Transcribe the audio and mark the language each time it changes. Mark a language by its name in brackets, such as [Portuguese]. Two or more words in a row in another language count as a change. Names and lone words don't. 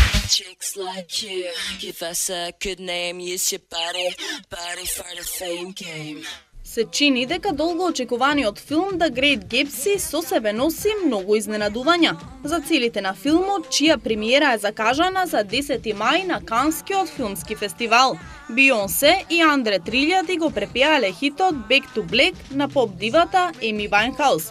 [English] chicks like you. Give us a good name, use your body for the fame game. [Macedonian] Се чини дека долго очекуваниот филм The Great Gatsby со себе носи многу изненадувања. За целите на филмот, чија премиера е закажана за 10 мај на Канскиот филмски фестивал, Бионсе и Андре 3000 го препеале хитот Back to Black на поп дивата Еми Вајнхаус.